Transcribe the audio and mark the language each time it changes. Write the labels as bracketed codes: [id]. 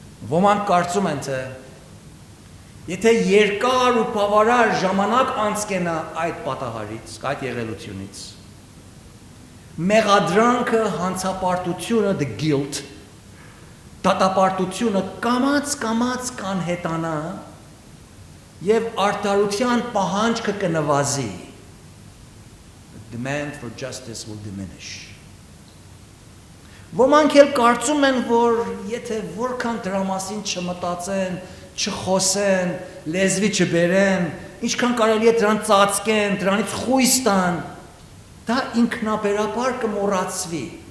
[hy] Ոմանք կարծում են, թե եթե երկար ու բավարար ժամանակ անցկենա այդ պատահարից, այդ եղելությունից, մեղադրանքը, հանցապարտությունը, [en] the guilt, [hy] դատապարտությունը կամաց կանհետանա եւ արդարության պահանջքը կնվազի. [en] demand for justice will diminish. [hy] Ոմանք էլ կարծում են, որ եթե որքան դրա մասին չմտածեն, չխոսեն, լեզվի չբերեն, ինչքան կարելի է դրան ծածկեն, դրանից խույս տան, դա ինքնաբերաբար կմոռացվի։